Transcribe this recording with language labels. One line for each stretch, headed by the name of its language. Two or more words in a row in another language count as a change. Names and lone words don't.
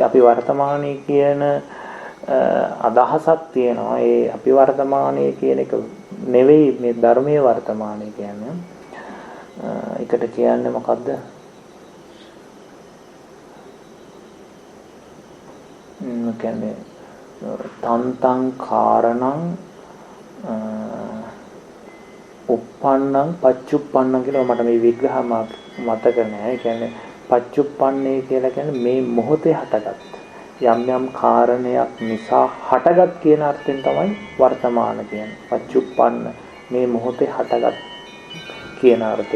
Sinhala: අපි වර්තමානයේ කියන අදහසක් තියෙනවා. ඒ අපි වර්තමානයේ කියන එක නෙවෙයි මේ ධර්මයේ වර්තමානයේ කියන්නේ. ඒකට කියන්නේ මොකද්ද? කියන්නේ
Pali: තන්තං කාරණං uppannං පච්චුප්පන්නං
Sinhala: කියලා මට මේ විග්‍රහ මතක නැහැ. ඒ කියන්නේ පච්චුප්පන්නේ කියලා කියන්නේ මේ මොහොතේ හටගත් යම් යම් කාරණයක් නිසා හටගත් කියන අර්ථයෙන් තමයි වර්තමාන කියන්නේ. පච්චුප්පන්න මේ මොහොතේ හටගත් කියන අර්ථේ.